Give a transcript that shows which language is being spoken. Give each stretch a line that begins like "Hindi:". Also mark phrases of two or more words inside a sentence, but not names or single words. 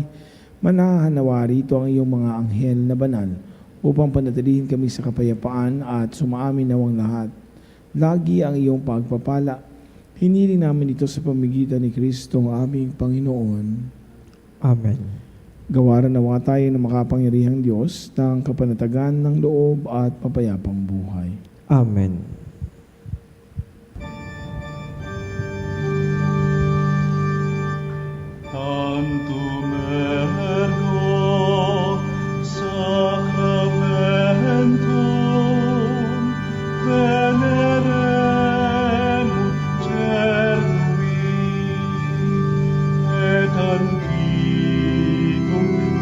Filipino: Manahanawa rito ang iyong mga anghel na banal upang panatilihin kami sa kapayapaan at sumaamin nawang lahat. Lagi ang iyong pagpapala. Hiniling namin ito sa pamamagitan ni Kristo ang aming Panginoon. Amen. Gawaran nawa tayo ng makapangyarihang Diyos ng kapanatagan ng loob at papayapang buhay. Amen.
Latin: Tantum ergo sacramentum veneremur cernui et antiquum